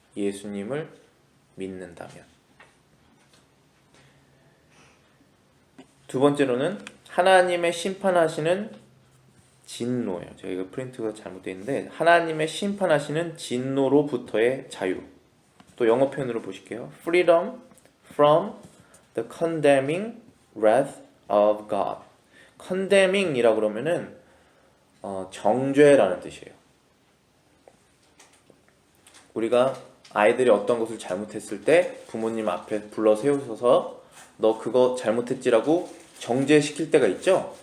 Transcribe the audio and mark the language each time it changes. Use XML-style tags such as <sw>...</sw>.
<ko>예수님을 믿는다면. 두 번째로는 하나님의 심판하시는 진노예요. 제가 이거 프린트가 잘못되어 있는데 하나님의 심판하시는 진노로부터의 자유. 또 영어 표현으로 보실게요.</ko> <en>Freedom from the condemning wrath of God.</en> <ko>condemning이라고 그러면은 정죄라는 뜻이에요. 우리가 아이들이 어떤 것을 잘못했을 때 부모님 앞에 불러 세우셔서 너 그거 잘못했지라고 정죄시킬 때가 있죠.</ko>